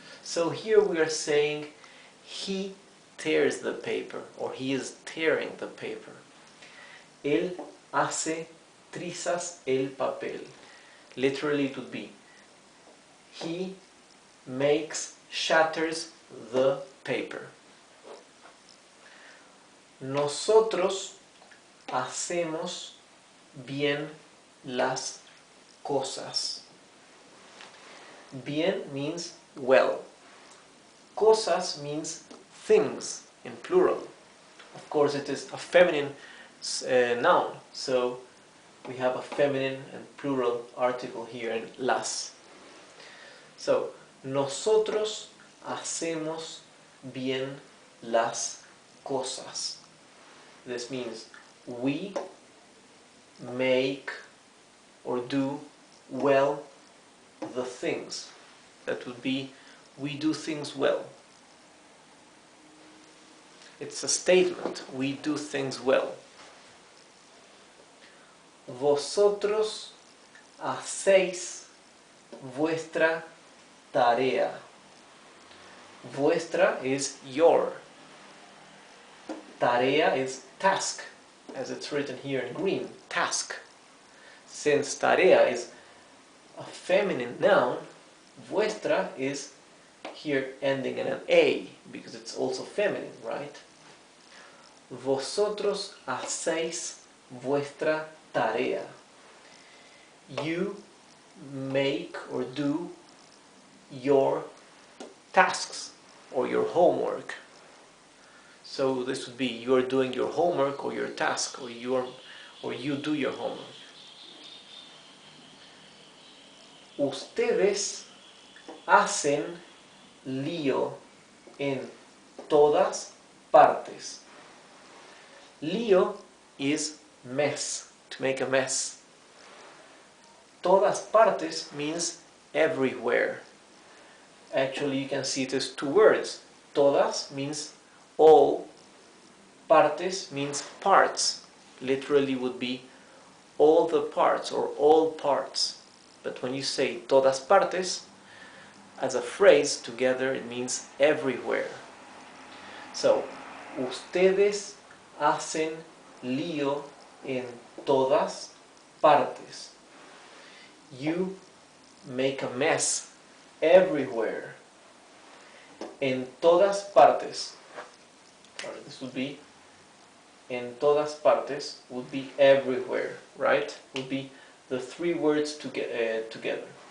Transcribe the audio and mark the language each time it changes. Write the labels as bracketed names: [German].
[English] So here we are saying he tears the paper, or he is tearing the paper. [Spanish] Él hace trizas el papel. [English] Literally it would be he shatters the paper. [Spanish] Nosotros hacemos bien las cosas. [English] Bien means well. Cosas means things in plural. Of course, it is a feminine noun, so we have a feminine and plural article here in las. [Spanish] So, nosotros hacemos bien las cosas. [English] This means we make or do well the things. That would be we do things well. It's a statement. We do things well. [Spanish] Vosotros hacéis vuestra tarea. [English] Vuestra is your. Tarea is task, as it's written here in green, task. Since tarea is a feminine noun, vuestra is here ending in an A, because it's also feminine, right? [Spanish] Vosotros hacéis vuestra tarea. [English] You make or do your tasks or your homework. So this would be you are doing your homework or your task, or you do your homework. [Spanish] Ustedes hacen lío en todas partes. [English] Lío is mess, to make a mess. Todas partes means everywhere. Actually, you can see it as two words. Todas means all, partes means parts. Literally would be all the parts or all parts. But when you say todas partes, as a phrase together, it means everywhere. [Spanish] So, ustedes hacen lío en todas partes. [English] You make a mess everywhere. [Spanish] En todas partes. [English] This would be en todas partes would be everywhere, right? Would be the three words together.